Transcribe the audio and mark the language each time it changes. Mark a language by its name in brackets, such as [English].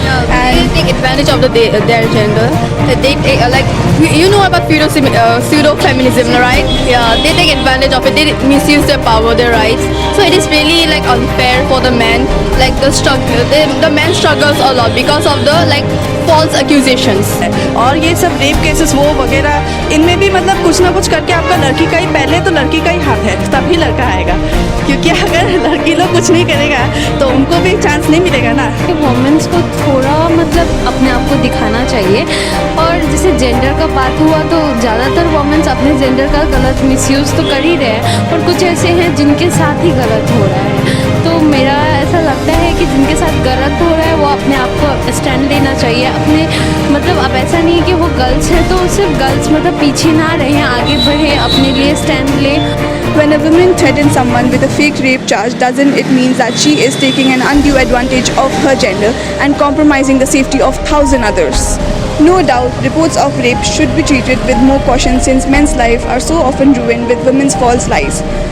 [English] And they take advantage of their gender. They take about pseudo feminism, right? Yeah, they take advantage of it. They misuse their power, their rights. So it is really like unfair for the men. Like the man struggles a lot because of the false accusations. [Hindi] और ये सब rape cases वो वगैरह, इनमें भी मतलब कुछ ना कुछ करके आपका लड़की का ही, पहले तो लड़की का ही हाथ है तभी लड़का आएगा, क्योंकि अगर लड़की लोग कुछ नहीं करेगा तो उनको भी चांस नहीं मिलेगा ना। वुमेन्स को थोड़ा मतलब अपने आप को दिखाना चाहिए, और जैसे जेंडर का बात हुआ तो ज़्यादातर वुमेन्स अपने जेंडर का गलत मिसयूज़ तो कर ही रहे हैं, और कुछ ऐसे हैं जिनके साथ ही गलत हो रहा है। तो मेरा ऐसा लगता है कि जिनके साथ गलत हो रहा है वो अपने आप को स्टैंड लेना चाहिए, अपने मतलब अब ऐसा नहीं है कि वो गर्ल्स हैं, तो सिर्फ गर्ल्स मतलब पीछे ना रहें, आगे बढ़ें, अपने लिए स्टैंड लें. [English] When a woman threatens someone with a fake rape charge, doesn't it mean that she is taking an undue advantage of her gender and compromising the safety of thousand others? No doubt, reports of rape should be treated with more caution since men's lives are so often ruined with women's false lies.